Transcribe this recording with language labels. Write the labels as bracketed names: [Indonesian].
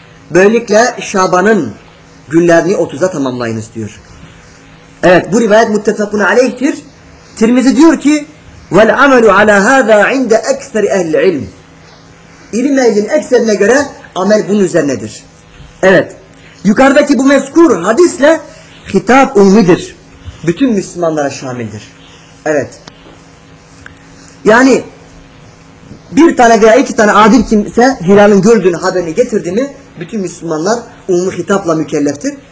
[Turkish] Böylelikle Şaban'ın günlerini 30'a tamamlayınız diyor. Evet, bu rivayet muttefakun aleyhtir. Tirmizi diyor ki, [Arabic] وَالْعَمَلُ عَلَى هَذَا عِنْدَ اَكْسَرِ اَهْلِ الْعِلْمِ. [Turkish] İlim ehlinin ekserine göre amel bunun üzerinedir. Evet, yukarıdaki bu mezkur hadisle hitap umumidir. Bütün Müslümanlara şamildir. Evet. Yani bir tane veya iki tane adil kimse hilalin gördüğünü haberini getirdi mi bütün Müslümanlar umumi hitapla mükelleftir.